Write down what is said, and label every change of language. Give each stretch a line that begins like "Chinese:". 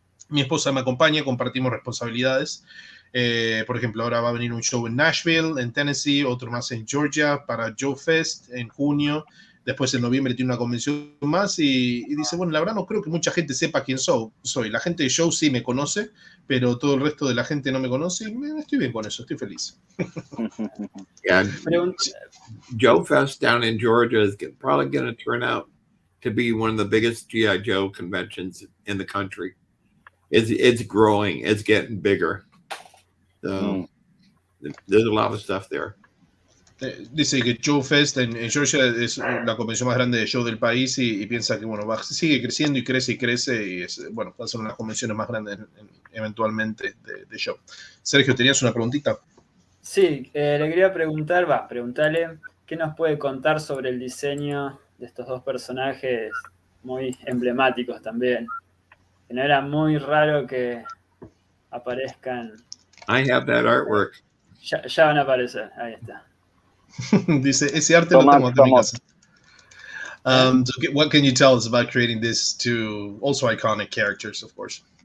Spanish: Mi esposa me acompaña, compartimos responsabilidades. Por ejemplo, ahora va a venir un show en Nashville, en Tennessee, otro más en Georgia para Joe Fest en junio. Después en noviembre tiene una convención más y dice, bueno, la verdad no creo que mucha gente sepa quién soy. La gente de show sí me conoce, pero todo el resto de la gente no me conoce y estoy bien con eso, estoy feliz.
English: Yeah, Joe Fest down in Georgia is probably going to turn out to be one of the biggest G.I. Joe conventions in the country. It's growing, it's getting bigger. So there's a lot of stuff there.
Spanish: Dice que Joe Fest en Georgia es la convención más grande de show del país y piensa que bueno, sigue creciendo y crece y bueno, va a ser una de las convenciones más grandes eventualmente de show. Sergio, ¿tenías una preguntita? Sí, le quería preguntarle qué nos puede contar sobre el diseño de estos dos personajes muy emblemáticos también. Que no era muy raro que aparezcan.
English: I have that artwork.
Spanish: Ya van a aparecer, ahí está. Dice, ese arte lo tengo acá en mi casa.
English: So what can you tell us about creating these two also iconic characters, of course?